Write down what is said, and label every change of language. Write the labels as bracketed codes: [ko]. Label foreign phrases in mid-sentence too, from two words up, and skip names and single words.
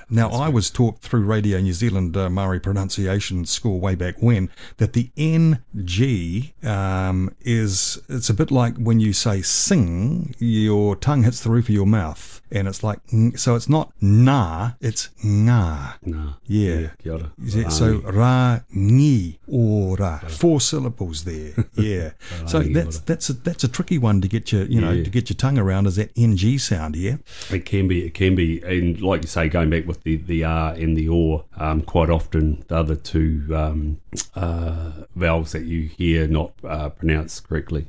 [en] Now, I was taught through Radio New Zealand Maori pronunciation school way back when that the NG it's a bit like when you say sing, your tongue hits the roof of your mouth. And it's like, so it's not na, it's nga. Nah. Yeah. [mi] Kia ora. So Rangi Ora. [en] 4 syllables there. Yeah. So that's a tricky one to get your, to get your tongue around, is that NG sound, yeah? It can be. And like you say, going back with the R and the or, quite often the other two vowels that you hear not pronounced correctly.